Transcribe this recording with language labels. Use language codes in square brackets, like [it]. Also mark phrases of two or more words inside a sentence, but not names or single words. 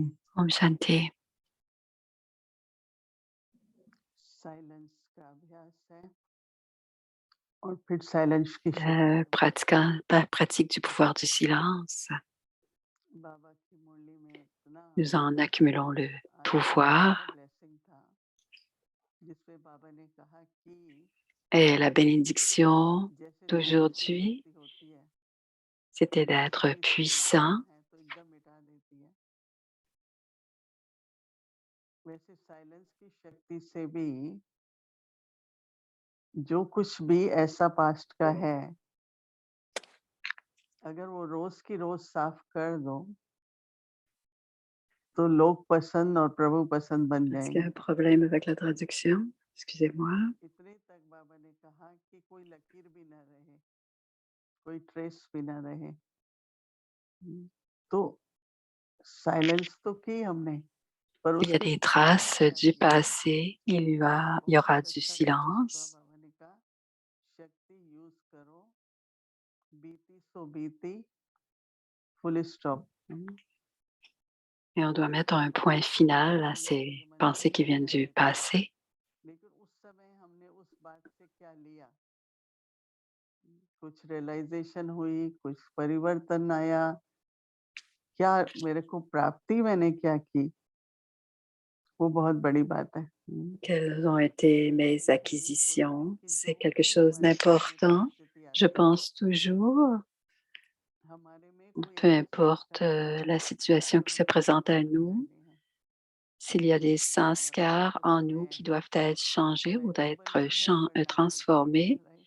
[hi] Om Shanti. Silence का अभ्यास है और फिर silence की [fr] La pratique du pouvoir du silence. [hi] बाबा की मुरली में इतना [fr] Nous en accumulons le pouvoir. [hi] blessing था जिसपे बाबा ने कहा कि [fr] Et la bénédiction [hi] जैसे [fr] d'aujourd'hui, [hi] शक्ति होती है [fr] c'était d'être puissant. [hi] है तो एकदम मिटा देती है वैसे साइलेंस की शक्ति से भी जो कुछ भी ऐसा पास्ट का है अगर वो रोज की रोज साफ कर दो तो लोग पसंद और प्रभु पसंद बन [fr] Est-ce qu'il y a [hi] जाएंगे [fr] un problème avec la traduction? Excusez-moi. [hi] इतने तक बाबा ने कहा कि कोई लकीर भी ना रहे कोई ट्रेस भी ना रहे तो साइलेंस तो की हमने पर [fr] Il y a des traces du passé, il y aura du silence. [hi] बाबा ने कहा शक्ति यूज करो बीती सो बीती [en] full stop [fr] Et on doit mettre un point final à ces pensées qui viennent du passé. [hi] लेकिन उस समय हमने उस बात से क्या लिया कुछ रियलाइजेशन हुई कुछ परिवर्तन आया क्या मेरे को प्राप्ति मैंने क्या की वो बहुत बड़ी बात है [fr] Quelles ont été mes acquisitions? C'est quelque chose d'important. Je pense toujours, peu importe la situation qui se présente à nous, s'il y a des sanskars en nous qui doivent être changés ou d'être transformés,